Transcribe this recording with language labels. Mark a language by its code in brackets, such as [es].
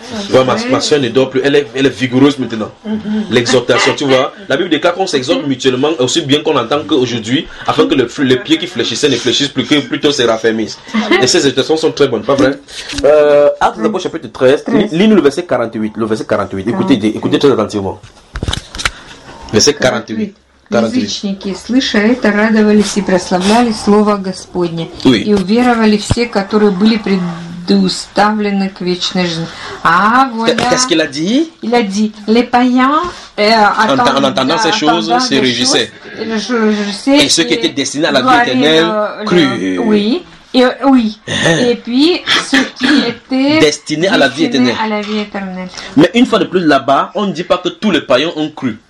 [fr] Vois, ma soeur ne dort plus, elle est vigoureuse maintenant. L'exhortation, tu vois, la Bible déclare qu'on s'exhorte mutuellement aussi bien qu'on entend qu'aujourd'hui, afin que les pieds qui fléchissaient ne fléchissent plus, que plutôt se raffermissent. Et ces exhortations sont très bonnes, pas vrai? Actes d'abord, chapitre 13, lis-nous le verset 48. Écoutez très attentivement. Verset 48. [ru] Язычники, слыша это, радовались и прославляли Слово Господне. [fr] Oui. [ru] И уверовали все, которые были предуставлены к вечной жизни. [fr] А, voilà. Qu'est-ce qu'il a dit? Il a dit, les païens attendaient. En entendant ces choses, se réjouissaient. Et ceux qui étaient destinés à la vie éternelle, crurent. Oui. Et puis, ceux qui étaient destinés à la vie éternelle. Mais une fois de plus, là-bas, on ne dit pas que tous les païens ont cru.